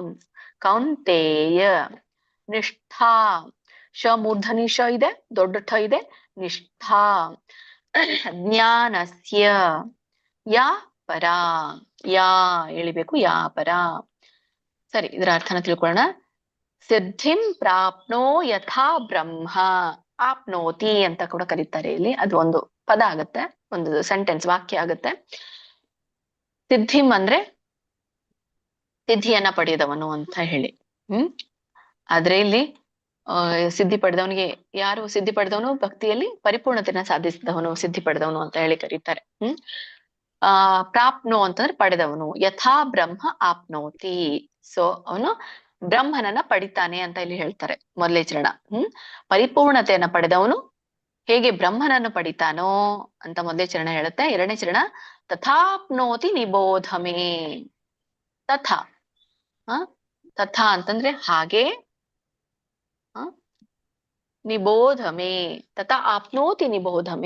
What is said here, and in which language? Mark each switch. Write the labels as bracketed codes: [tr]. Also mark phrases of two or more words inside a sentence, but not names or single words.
[sa] ಕೌಂತೇಯ. ನಿಷ್ಠಾ. [kn] ಶ ಮೂರ್ಧನಿ ಶ ಇದೆ, ದೊಡ್ಡ ಠ ಇದೆ. ನಿಷ್ಠಾ. [sa] ಜ್ಞಾನಸ್ಯ ಯಾ ಪರಾ. [kn] ಯಾ ಎಳಿಬೇಕು, [sa] ಯಾ ಪರಾ. [kn] ಸರಿ, ಇದರ ಅರ್ಥನ ತಿಳ್ಕೊಳ್ಳೋಣ. [sa] ಸಿದ್ಧಿಂ ಪ್ರಾಪ್ನೋ ಯಥಾ ಬ್ರಹ್ಮ. [kn] ಆಪ್ನೋತಿ ಅಂತ ಕೂಡ ಕರೀತಾರೆ ಇಲ್ಲಿ. ಅದು ಒಂದು ಪದ ಆಗತ್ತೆ, ಒಂದು ಸೆಂಟೆನ್ಸ್ ವಾಕ್ಯ ಆಗತ್ತೆ. ಸಿದ್ಧಿಂ ಅಂದ್ರೆ ಸಿದ್ಧಿಯನ್ನ ಪಡೆದವನು ಅಂತ ಹೇಳಿ. ಆದ್ರೆ ಇಲ್ಲಿ ಸಿದ್ಧಿ ಪಡೆದವನಿಗೆ, ಯಾರು ಸಿದ್ಧಿ ಪಡೆದವನು ಭಕ್ತಿಯಲ್ಲಿ ಪರಿಪೂರ್ಣತೆನ ಸಾಧಿಸಿದವನು ಸಿದ್ಧಿ ಪಡೆದವನು ಅಂತ ಹೇಳಿ ಕರೀತಾರೆ. ಪ್ರಾಪ್ನೋ ಅಂತಂದ್ರೆ ಪಡೆದವನು. [sa] ಯಥಾ ಬ್ರಹ್ಮ ಆಪ್ನೋತಿ, [kn] ಸೊ ಅವನು ಬ್ರಹ್ಮನನ್ನ ಪಡಿತಾನೆ ಅಂತ ಇಲ್ಲಿ ಹೇಳ್ತಾರೆ ಮೊದಲೇ ಚರಣ. ಪರಿಪೂರ್ಣತೆಯನ್ನ ಪಡೆದವನು ಹೇಗೆ ಬ್ರಹ್ಮನನ್ನು ಪಡಿತಾನೋ ಅಂತ ಮೊದಲೇ ಚರಣ ಹೇಳುತ್ತೆ. ಎರಡನೇ ಚರಣ [sa] ತಥಾಪ್ನೋತಿ ನಿಬೋಧಮೇ. ತಥಾ ತಥಾ [kn] ಅಂತಂದ್ರೆ ಹಾಗೆ, [sa] ನಿಬೋಧಮೆ, ತಥಾ ಆಪ್ನೋತಿ ನಿಬೋಧಮೆ.